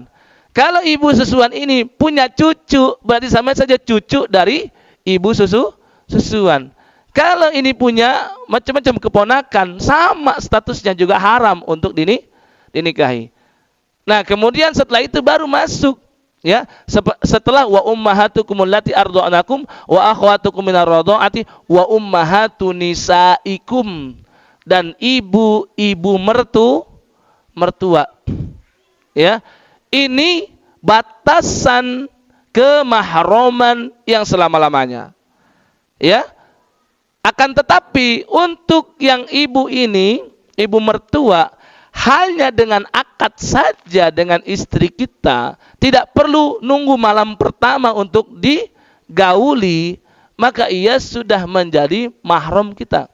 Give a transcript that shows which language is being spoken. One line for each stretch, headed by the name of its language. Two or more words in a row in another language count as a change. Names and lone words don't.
Indonesian: Kalau ibu susuan ini punya cucu, berarti sama saja cucu dari ibu susuan. Kalau ini punya macam-macam keponakan, sama statusnya juga haram untuk dinikahi. Nah, kemudian setelah itu baru masuk, ya, setelah
Arabic: وأمهاتكم اللاتي أرضعنكم وأخواتكم من الرضاعة وأمهات نسائكم,
Indonesian: dan ibu mertua. Ya. Ini batasan kemahroman yang selama-lamanya. Ya. Akan tetapi untuk yang ibu ini, ibu mertua, hanya dengan akad saja dengan istri kita, tidak perlu nunggu malam pertama untuk digauli, maka ia sudah menjadi mahram kita.